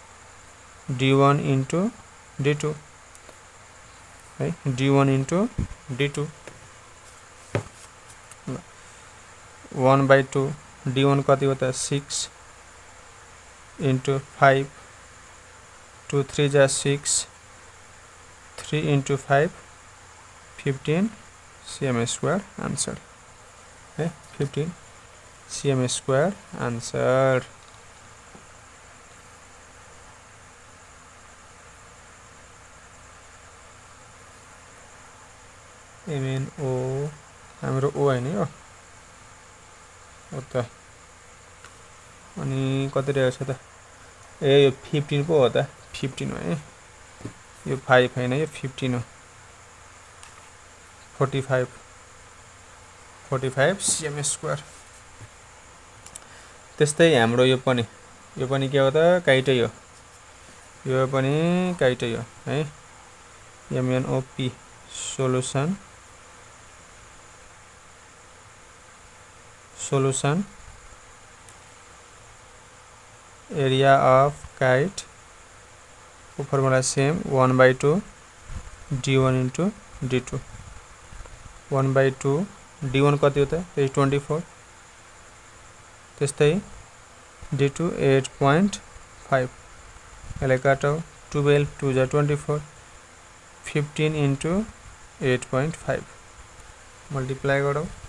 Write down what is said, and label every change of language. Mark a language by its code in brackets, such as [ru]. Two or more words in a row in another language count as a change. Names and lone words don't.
[ne] है [en] d1 into d2 1/2 d1 [ne] कति हो त 6 into 5 2 3 जा 6 3 into 5 15 [en] cm square answer [ne] है 15 [en] cm square answer [ne] MNO हाम्रो O हैन यो हो त अनि कति रहेछ त ए यो 15 पो हो त 15 हो है यो 5 हैन यो 15 हो [en] 45 cm square [ne] त्यस्तै हाम्रो यो पनि के हो त काइटै हो यो पनि काइटै हो है [en] MNOP solution area of kite formula same 1/2 d1 into d2 1/2 d1 [ne] कति हो त 24 त्यस्तै d2 8.5 यसलाई काटौ 12 2 जा 24 15 into 8.5 मल्टिप्लाई गरौ